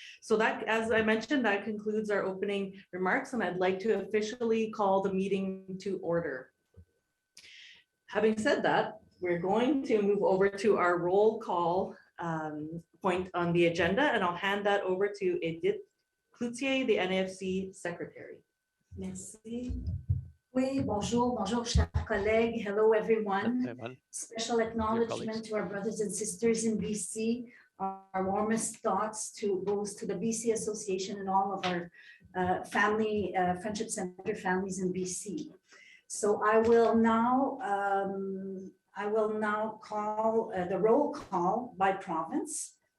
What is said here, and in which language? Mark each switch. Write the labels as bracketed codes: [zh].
[en] So that, as I mentioned, that concludes our opening remarks, and I'd like to officially call the meeting to order. Having said that, we're going to move over to our roll call point on the agenda, and I'll hand that over to Edith Cloutier, the NAFC Secretary. [fr] Merci. Oui, bonjour, chers collègues. [en] Hello, everyone. Special acknowledgement to our brothers and sisters in BC. Our warmest thoughts goes to the BC Association and all of our Friendship Center families in BC. So I will now call the roll call by province.